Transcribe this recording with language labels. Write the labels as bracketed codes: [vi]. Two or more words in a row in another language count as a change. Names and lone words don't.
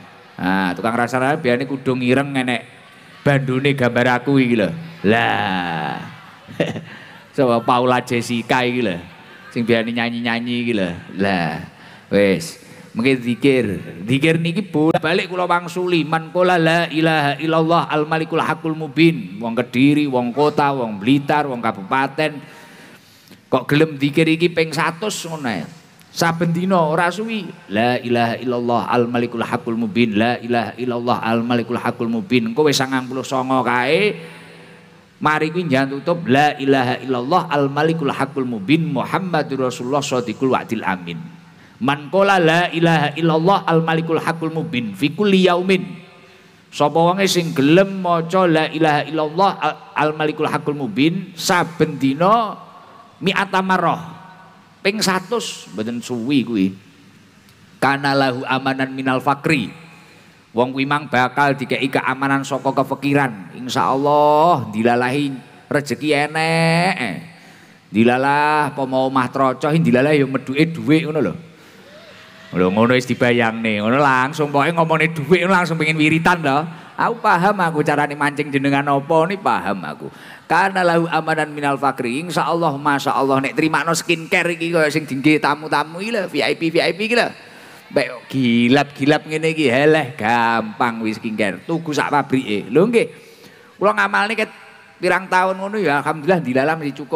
[jv] Nah, tukang rasan-rasan biasane kudu ngireng enek bandune gambar aku iki lho. Lah sapa Paula Jessica iki lho sing biasane nyanyi-nyanyi iki lho. Lah wis mungkin zikir niki bolak-balik kula wangsuli [ar] من قال لا إله إلا الله الملك الحق المبين. [jv] Wong Kediri, wong kota, wong Blitar, wong kabupaten kok gelem zikir iki ping 100 ngono ae. Saben dina ora suwi [ar] لا إله إلا الله الملك الحق المبين, لا إله إلا الله الملك الحق المبين. [jv] Engko wis 99 kae mari kuwi njan tutup [ar] لا إله إلا الله الملك الحق المبين محمد رسول الله صادق الوعد الأمين. من قال لا إله إلا الله الملك الحق المبين في كل يوم. [jv] Sapa wonge sing gelem maca [ar] لا إله إلا الله الملك الحق المبين [jv] saben dina [ar] مائة مرة [jv] ping 100 mboten suwi kuwi. [ar] كان له أمانا من الفقر. [jv] Wong kuwi mang bakal dikeki keamanan saka kefikiran. Insyaallah dilalahi rezeki enek. Dilalah apa mau omah trocoh dilalah ya meduke dhuwit ngono lho. Lho ngono wis dibayangne, ngono langsung pokoke ngomongne dhuwit langsung pengen wiritan lho. Aku paham aku carane mancing jenengan apa ni paham aku. [ar] Karena له أمانا من الفقر. إن شاء الله ما شاء الله [jv] nek trimakno skincare iki kaya sing dingge tamu-tamu iki lho, VIP iki lho. Mbek gilap-gilap ngene iki heleh gampang wis skincare. Tuku sak pabrike. Lho nggih. Kula ngamalne ket pirang tahun ngono ya alhamdulillah dilalah mesti cukup.